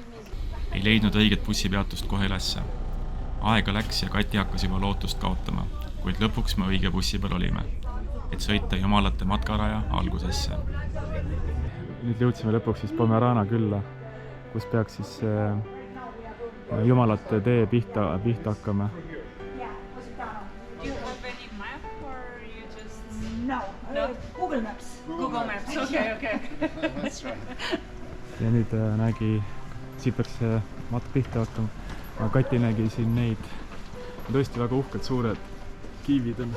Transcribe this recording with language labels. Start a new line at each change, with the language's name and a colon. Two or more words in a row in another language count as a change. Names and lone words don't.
Estonian: Ei leidnud õiget bussipeatust kohe ülesse. Aega läks ja Kati hakkas juba lootust kaotama, kuid lõpuks me õige bussi peal olime, et sõita jumalate matkaraja algusesse. Nüüd jõudsime lõpuks siis Pomerana külla, kus peaks siis jumalate tee pihta hakkama.
English: Do you have any map or you just... No, Google Maps. Google Maps, okay. That's right.
Estonian: Ja nüüd nägi, siit peaks see matk pihta hakkama. Aga Kati nägi siin neid, tõesti väga uhked suured kiivid on.